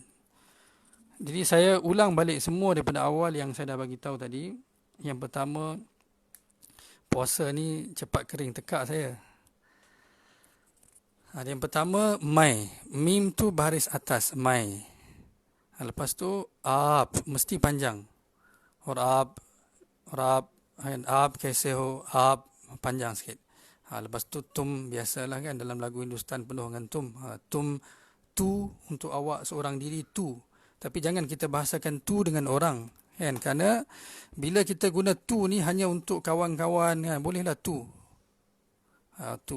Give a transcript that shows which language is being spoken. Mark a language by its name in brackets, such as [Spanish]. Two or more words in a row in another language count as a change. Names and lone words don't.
[Malay] Jadi saya ulang balik semua daripada awal yang saya dah bagi tahu tadi. Yang pertama, puasa ni cepat kering tekak saya. Yang pertama, mai. Mim tu baris atas, mai. Lepas tu ab, mesti panjang. [Hindi] और अब, कैसे हो, अब, [Malay] panjang sikit. Lepas tu tum, biasalah kan dalam lagu Hindustan penuh dengan tum. Tum, tu untuk awak seorang diri, tu. Tapi jangan kita bahasakan tu dengan orang, kan? Kerana bila kita guna tu ni hanya untuk kawan-kawan, kan? Bolehlah tu. Tu.